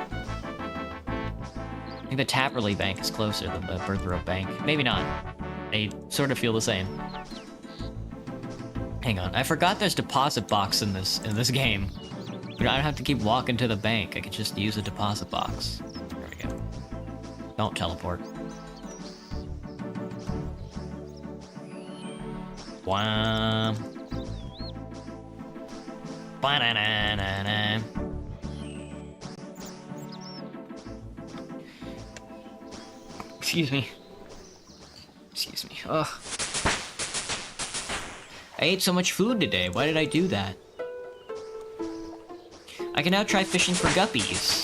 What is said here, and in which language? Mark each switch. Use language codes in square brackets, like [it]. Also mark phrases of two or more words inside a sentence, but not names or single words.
[en] I think the Tapperley Bank is closer than the Birthrow Bank. Maybe not. They sort of feel the same. Hang on, I forgot there's deposit box in this game. You know, I don't have to keep walking to the bank. I could just use a deposit box. There we go. Don't teleport. Wow. Ba-na-na-na-na. Excuse me. Excuse me. Ugh. I ate so much food today. Why did I do that? I can now try fishing for guppies.